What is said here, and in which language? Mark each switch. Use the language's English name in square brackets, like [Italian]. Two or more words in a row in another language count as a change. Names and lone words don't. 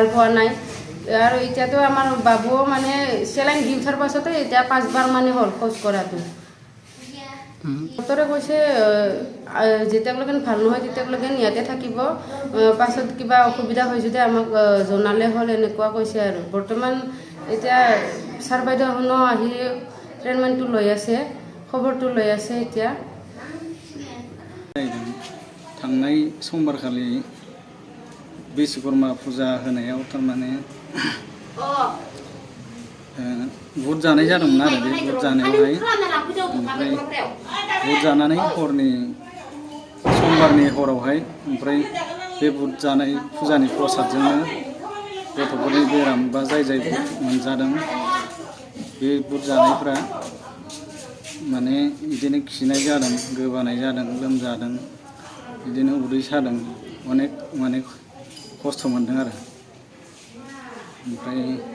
[Assamese] পোৱা নাই আৰু এতিয়াতো আমাৰ বাবুও মানে চেলাইন দি উঠাৰ পাছতে এতিয়া 5বাৰ মানে হ'ল খোজ কঢ়াটো ডক্টৰে কৈছে যেতিয়ালৈকে ভাল নহয় তেতিয়ালৈকে ইয়াতে থাকিব পাছত কিবা অসুবিধা হয় যদি আমাক জনালে হ'ল এনেকুৱা কৈছে আৰু বৰ্তমান এতিয়া ছাৰ বাইদেউহঁতো আহি ট্ৰিটমেণ্টটো লৈ আছে খবৰটো লৈ আছে এতিয়া [Bodo] थांनाय समबारखालि बिश्वकर्मा फुजा होनायाव थारमाने बुट जानाय जादोंमोन आरो बे बुट जानायावहाय ओमफ्राय बुट जानानै हरनि समबारनि हरावहाय ओमफ्राय बे बुट जानाय फुजानि प्रसादजोंनो गथ'फोरनि बेराम बा जाय मोनजादों बे बुट जानायफ्रा माने बिदिनो खिनाय जादों गोबानाय जादों लोमजादों बिदिनो उदै सादों अनेक माने खस्थ' मोनदों आरो ओमफ्राय